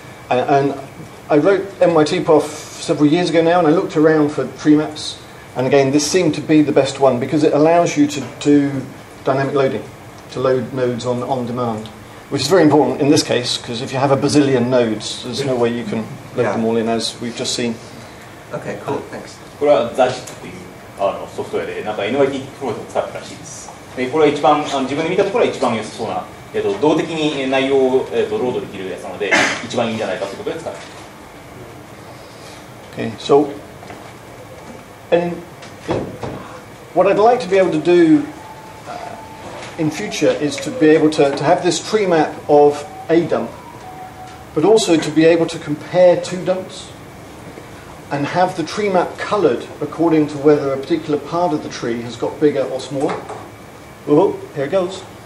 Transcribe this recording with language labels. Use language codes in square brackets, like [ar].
[en] And I wrote NYTPOF several years ago now, and I looked around for tree maps. And again, this seemed to be the best one because it allows you to do dynamic loading, to load nodes on demand, which is very important in this case because if you have a bazillion nodes, there's no way you can load them all in, as we've just seen. Okay, cool, thanks. [ja] これはザジっていうソフトウェアで、なんか NYT プロジェクトを使ってるらしいです。でこれは一番自分で見たところは一番良さそうな、動的に内容を、ロードできるやつなので、一番いいんじゃないかということで使っています。 [en] Okay, so and what I'd like to be able to do in future is to be able to have this tree map of a dump, but also to be able to compare 2 dumps and have the tree map coloured according to whether a particular part of the tree has got bigger or smaller. Oh, here it goes.